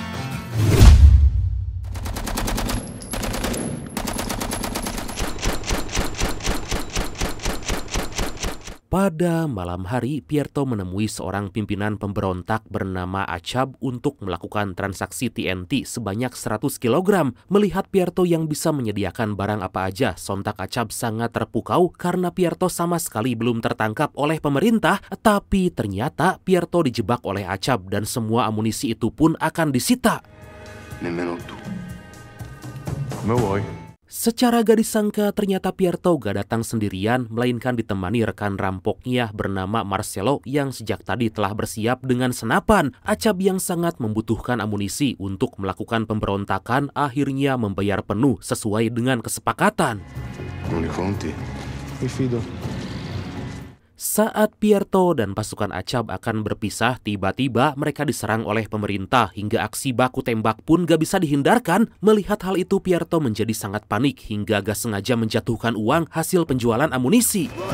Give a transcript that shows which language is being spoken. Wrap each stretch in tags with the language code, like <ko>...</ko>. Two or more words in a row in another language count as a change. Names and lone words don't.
<id>Pada malam hari, Pierto menemui seorang pimpinan pemberontak bernama Acab untuk melakukan transaksi TNT sebanyak 100 kg. Melihat Pierto yang bisa menyediakan barang apa aja, sontak Acab sangat terpukau karena Pierto sama sekali belum tertangkap oleh pemerintah. Tapi ternyata Pierto dijebak oleh Acab dan semua amunisi itu pun akan disita.</id> <it>Nemmeno tu. Come vuoi?</it> <id>Secara gak disangka ternyata Pierto gak datang sendirian, melainkan ditemani rekan rampoknya bernama Marcello yang sejak tadi telah bersiap dengan senapan. Acab yang sangat membutuhkan amunisi untuk melakukan pemberontakan akhirnya membayar penuh sesuai dengan kesepakatan.</id> <it>Non li conti? Mi fido.</it> <id>Saat Pierto dan pasukan Acab akan berpisah, tiba-tiba mereka diserang oleh pemerintah hingga aksi baku tembak pun gak bisa dihindarkan. Melihat hal itu, Pierto menjadi sangat panik hingga gak sengaja menjatuhkan uang hasil penjualan amunisi.</id>